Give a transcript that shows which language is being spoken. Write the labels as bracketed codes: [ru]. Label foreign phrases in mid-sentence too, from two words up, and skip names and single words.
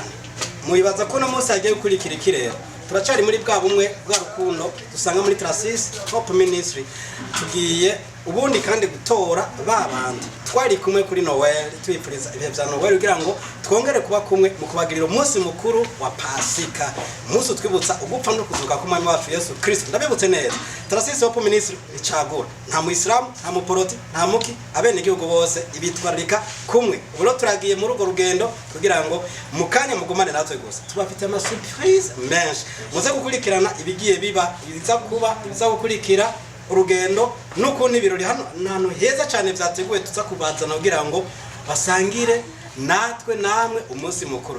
[rn] Muyibaza ko no munsi yagiye gukurikira ikirero, turacari muri bwa bumwe bwa rukundo dusanga muri Tarasisi Hope Ministry. Tugiye ubundi kandi gutora babandi twari kumwe kuri Noel, twipfuriza ibihe bya Noel kugira ngo twongere kuba kumwe mu kubagirira umunsi mukuru wa Pasika, umunsi twibutsa ugupfa no kuzuka k'umwami wacu Yesu Kristo. Ndabibutse neza Tarasisi Hope Ministry icagura nta muislamu nta muporoti nta muki, abene igihugu bose ibitwarika kumwe. Ubulo turagiye muri urwo rugendo kugira ngo mukanya mugumane natwe gusa tubafite ama surprise menshi, muze gukurikirana ibigiye biba ibiza kuba ibiza gukurikira urugendo nuko n'ibirori hano heza cyane byateguwe tuza kubazana kugira ngo basangire natwe namwe umunsi mukuru.